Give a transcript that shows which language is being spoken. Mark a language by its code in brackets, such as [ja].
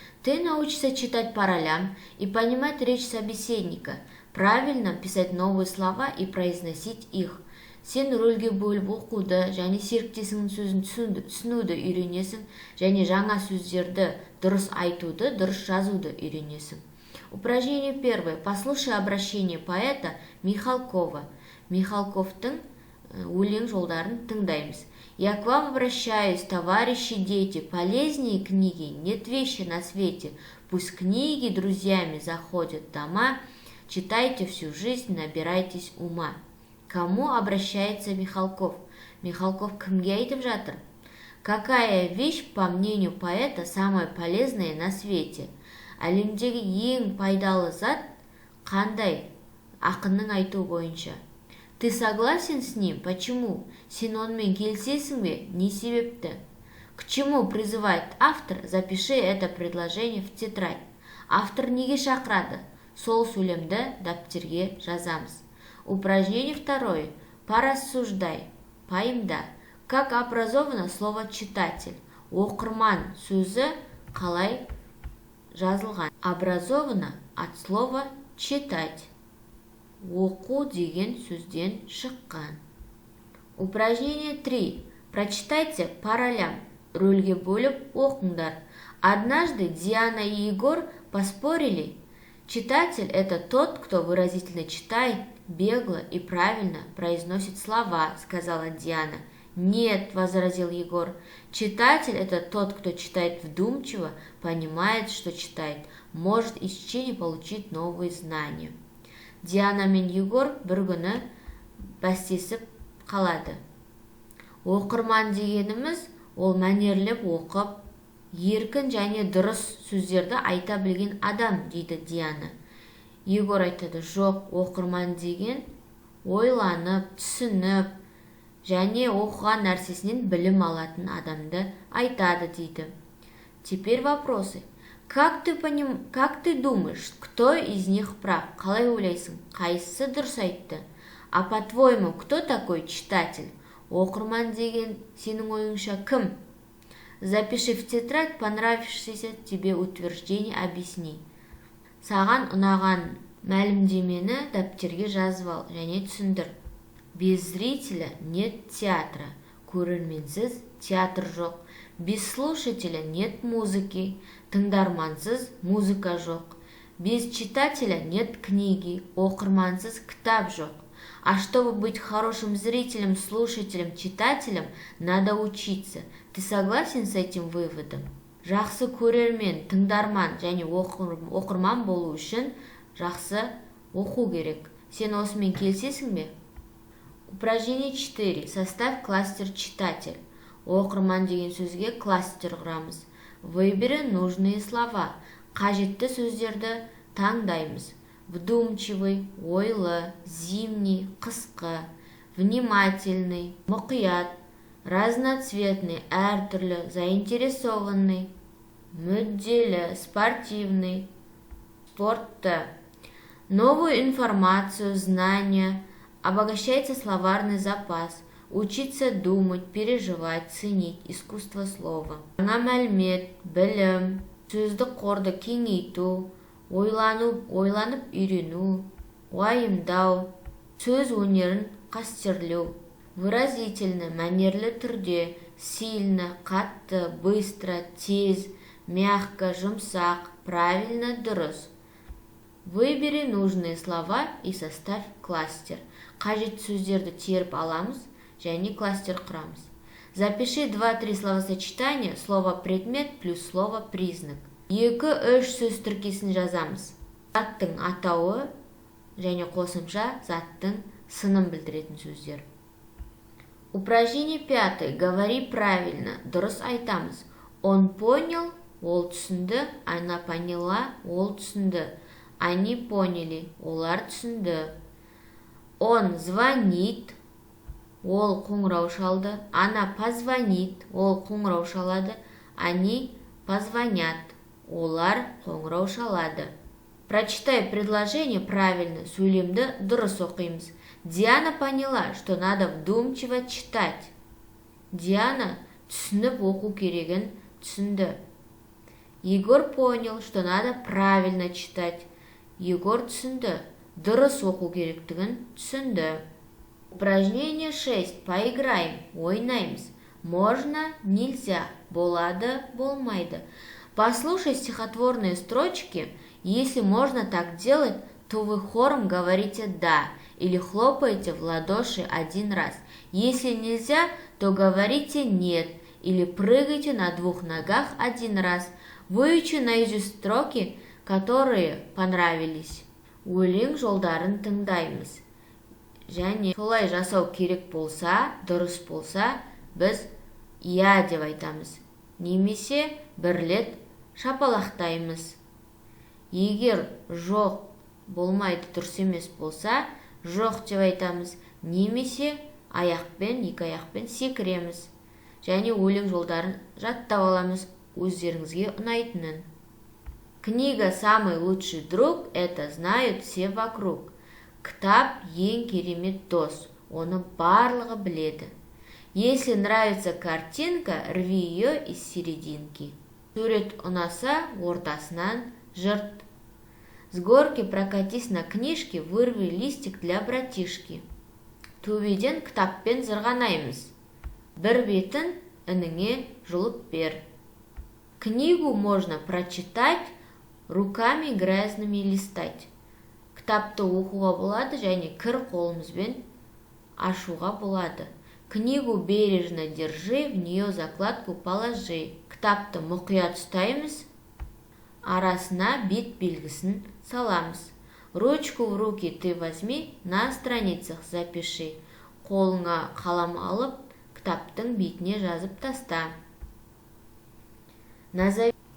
[ru] Ты научишься читать по ролям и понимать речь собеседника, правильно писать новые слова и произносить их. [kk] Сен рөлге бөліп оқуды және серіктесіңнің сөзін түсінуді үйренесің, және жаңа сөздерді дұрыс айтуды, дұрыс жазуды үйренесің. [ru] Упражнение первое. Послушай обращение поэта Михалкова. [kk] Михалковтың өлең жолдарын тыңдаймыз. [ru] Я к вам обращаюсь, товарищи дети, полезнее книги нет вещи на свете. Пусть книги друзьями заходят в дома, читайте всю жизнь, набирайтесь ума. Кому обращается Михалков? [kk] Михалков кімге айтып жатыр? [ru] Какая вещь, по мнению поэта, самая полезная на свете? [kk] Әлемдегі ең пайдалы зат қандай? Ақынның айтуы бойынша. [ru] Ты согласен с ним? Почему? [kk] Сен онымен келісесің бе? Не себепті? [ru] К чему призывает автор? Запиши это предложение в тетрадь. [kk] Автор неге шақырады? Сол сөйлемді дәптерге жазамыз. [ru] Упражнение второе. Порассуждай. [kk] Пайымда. [ru] Как образовано слово читатель? [kk] Оқырман сөзі қалай жазылған? [ru] Образовано от слова читать. [kk] Оқу деген сөзден шыққан. [ru] Упражнение 3. Прочитайте по ролям. [kk] Рөлге бөліп оқыңдар. [ru] Однажды Диана и Егор поспорили. Читатель – это тот, кто выразительно читает, бегло и правильно произносит слова, сказала Диана. Нет, возразил Егор. Читатель – это тот, кто читает вдумчиво, понимает, что читает, может из чтения получить новые знания. [kk] Диана мен Егор бір күні бәстесіп қалады. Оқырман дегеніміз ол мәнерлеп оқып, еркін және дұрыс сөздерді айта білген адам, дейді Диана. Егор айтады, жоқ, оқырман деген ойланып, түсініп және оқыған нәрсесінен білім алатын адамды айтады, дейді. [ru] Теперь вопросы. Как ты думаешь, кто из них прав? [kk] Қалай ойлайсың? Қайсысы дұрыс айтты? [ru] А по-твоему, кто такой читатель? [kk] Оқырман деген сенің ойыңша кім? [ru] Запиши в тетрадь понравившееся тебе утверждение, объясни. [kk] Саған ұнаған мәлімдемені дәптерге жазып ал және түсіндір. [ru] Без зрителя нет театра. [kk] Көрерменсіз театр жоқ. [ru] Без слушателя нет музыки. [kk] Тыңдармансыз музыка жоқ. [ru] Без читателя нет книги. [kk] Оқырмансыз кітап жоқ. [ru] А чтобы быть хорошим зрителем, слушателем, читателем, надо учиться. Ты согласен с этим выводом? [kk] Жақсы көрермен, тыңдарман және оқырман болу үшін жақсы оқу керек. Сен осымен келісесің бе? [ru] Упражнение 4. Составь кластер читатель. [kk] Оқырман деген сөзге кластер құрамыз. [ru] Выбери нужные слова. [kk] Қажетті сөздерді таңдаймыз. [ru] Вдумчивый, ойлы, зимний, қысқы, внимательный, мұқият, разноцветный, әртүрлі, заинтересованный, мүдделі, спортивный, спортты. Новую информацию, знания, обогащается словарный запас, учиться думать, переживать, ценить, искусство слова. [kk] Жаңа мәлімет, білім, сөздік қорды кеңейту, ойланып үйрену, уайымдау, сөз өнерін қастерлеу. Выразительно, мәнерлі түрде, сильно, қатты, быстро, тез, мягко, жұмсақ, правильно, дұрыс. [ru] Выбери нужные слова и составь кластер. [kk] Қажет сөздерді теріп аламыз және кластер құрамыз. [ru] Запиши 2-3 словосочетания, слово предмет плюс слово признак. [kk] 2-3 сөз тіркесін жазамыз. Заттың атауы және қосымша заттың сынын білдіретін сөздер. [ru] Упражнение 5. Говори правильно. [kk] Дұрыс айтамыз. [ru] Он понял, [kk] ол түсінді. [ru] Она поняла, ол түсінді. Они поняли, [kk] олар түсінді. [ru] Он звонит, [kk] ол қоңырау шалды. [ru] Она позвонит, [kk] ол қоңырау шалады. [ru] Они позвонят, [kk] олар қоңырау шалады. [ru] Прочитай предложение правильно, [kk] сөйлемді дұрыс оқимыз. [ru] Диана поняла, что надо вдумчиво читать. Диана [kk] түсініп оқу керегін түсінді. [ru] Егор понял, что надо правильно читать. [kk] Егор түсінді, дұрыс оқу керектігін түсінді. [ru] Упражнение 6. Поиграем. [kk] Ойнаймыз. [ru] Можно, нельзя. [kk] Болады, болмайды. [ru] Послушай стихотворные строчки. Если можно так делать, то вы хором говорите «да» или хлопаете в ладоши один раз. Если нельзя, то говорите «нет» или прыгайте на 2 ногах один раз. Выучи наизусть строки, которые понравились. [kk] Өлең жолдарын тыңдаймыз. Және солай жасау керек болса, дұрыс болса, біз «иә» деп айтамыз. Немесе бірлет шапалақтаймыз. Егер жоқ, болмайды, дұрыс емес болса, жоқ деп айтамыз. Немесе аяқпен, 2 аяқпен секіреміз. Және өлең жолдарын жаттап аламыз өздеріңізге ұнайтынын. [ru] Книга «Самый лучший друг» — это знают все вокруг. [kk] Кітап ең керемет дос, оны барлығы біледі. [ru] Если нравится картинка, рви ее из серединки. [kk] Сурет ұнаса, ортасынан жырт. [ru] С горки прокатись на книжке, вырви листик для братишки. [kk] Төбеден кітаппен зырғанаймыз. Бір бетін ініңе жұлып бер. [ru] Книгу можно прочитать, руками грязными листать. [kk] Кітапты оқуға болады және кір қолымызбен ашуға болады. [ru] Книгу бережно держи, в нее закладку положи. [kk] Кітапты мұқият ұстаймыз, арасына бет белгісін саламыз. [ru] Ручку в руки ты возьми, на страницах запиши. [kk] Қолыңа қалам алып, кітаптың бетіне жазып таста. [ru] Назови